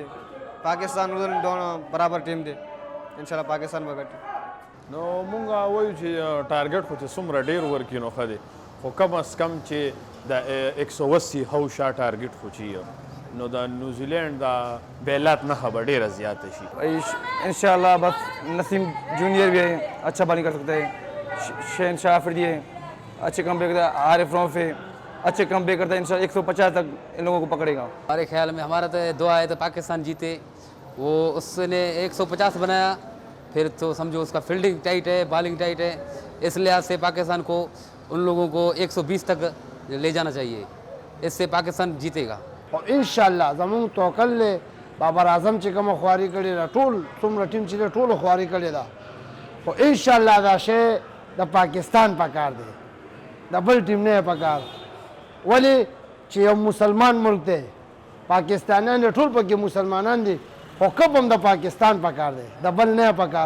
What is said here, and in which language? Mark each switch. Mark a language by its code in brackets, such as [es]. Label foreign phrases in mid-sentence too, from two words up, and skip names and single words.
[ps] پاکستان دوه برابر ټیم دی. انشاءالله پاکستان به ګټي. نو مونږ وایو چې ټارګټ خو چې څومره ډېر ورکړي نو ښه دی، خو [ur] کم از کم [ps] چې د 180 هوشا ټارګټ خو چې نو د نیوزیلینډ د بیلات نښه به ډېره زیاته شي. [ur] انشاءاللہ بس نسیم جونیئر بھی ہے، اچھا بالنگ کر سکتا ہے. شہنشاہ آفریدی ہے، اچھے [en] come back [ur] کرتا ہے. عارف روف ہے، اچھے [en] come back [ur] کرتا ہے. انشاءاللہ 150 تک ان لوگوں کو پکڑے گا. ہمارے خیال میں ہمارا تو دعا ہے تو پاکستان جیتے. وہ اس نے 150 بنایا، پھر تو سمجھو اس کا فیلڈنگ ٹائٹ ہے، بالنگ ٹائٹ ہے. اس لحاظ سے پاکستان کو ان لوگوں کو 120 تک لے جانا چاہیے. اس سے پاکستان جیتے گا. [ps] او انشاءالله زمونږ توکل دی بابر اعظم چې کومه خواري کړې ده، ټول څومره ټیم چې دی ټولو خواري کړې ده. خو انشاءالله دا شی د پاکستان په کار دی، د بل ټیم نه په کار. ولې چې یو مسلمان ملک دی، پاکستانیان دی، ټول پکې مسلمانان دي، خو کپ هم د پاکستان په کار دی، د بل نه په کار.